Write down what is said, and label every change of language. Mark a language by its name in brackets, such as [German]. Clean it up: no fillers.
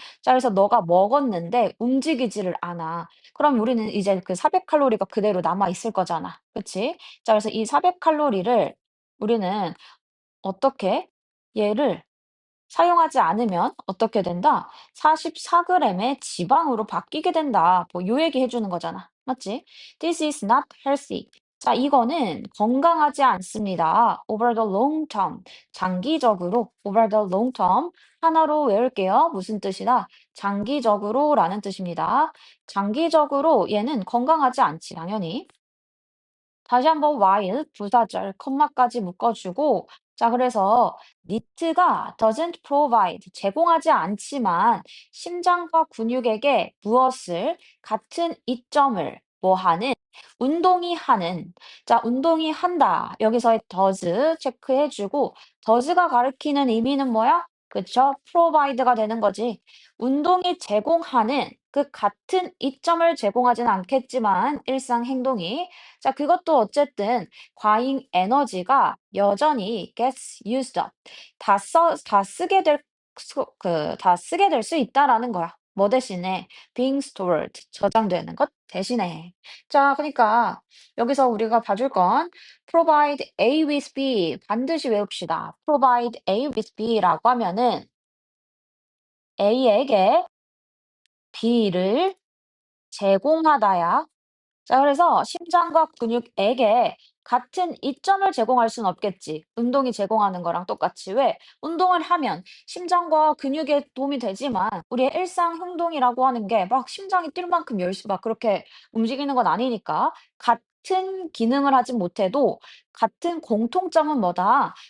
[Korean] 자, 그래서 너가 먹었는데 움직이지를 않아. 그럼 우리는 이제 그 400칼로리가 그대로 남아 있을 거잖아. 그치? 자, 그래서 이 400칼로리를 우리는 어떻게? 얘를 사용하지 않으면 어떻게 된다? 44g의 지방으로 바뀌게 된다. 뭐 요 얘기 해주는 거잖아. 맞지? [English] This is not healthy. [Korean] 자, 이거는 건강하지 않습니다. [English] Over the long term. [Korean] 장기적으로 [English] over the long term. [Korean] 하나로 외울게요. 무슨 뜻이다? 장기적으로라는 뜻입니다. 장기적으로 얘는 건강하지 않지, 당연히. 다시 한번 while 부사절 컴마까지 묶어주고 자 그래서 니트가 [English] doesn't provide [Korean] 제공하지 않지만 심장과 근육에게 무엇을 같은 이점을 뭐 하는 운동이 하는 자 운동이 한다 여기서의 does 체크해주고 does가 가리키는 의미는 뭐야? 그쵸? provide가 되는 거지. 운동이 제공하는 그 같은 이점을 제공하진 않겠지만 일상 행동이 자, 그것도 어쨌든 과잉 에너지가 여전히 [English] gets used up. [Korean] 다 쓰게 다 쓰게 될 수 있다라는 거야. 뭐 대신에 [English] being stored, [Korean] 저장되는 것 대신에. 자, 그러니까 여기서 우리가 봐줄 건 [English] provide A with B [Korean] 반드시 외웁시다. [English] provide A with B [Korean] 라고 하면은 A에게 B를 제공하다야. 자, 그래서 심장과 근육에게 같은 이점을 제공할 수는 없겠지. 운동이 제공하는 거랑 똑같이. 왜? 운동을 하면 심장과 근육에 도움이 되지만 우리의 일상 행동이라고 하는 게 막 심장이 뛸 만큼 열심히 막 그렇게 움직이는 건 아니니까 같은 기능을 하진 못해도 같은 공통점은 뭐다?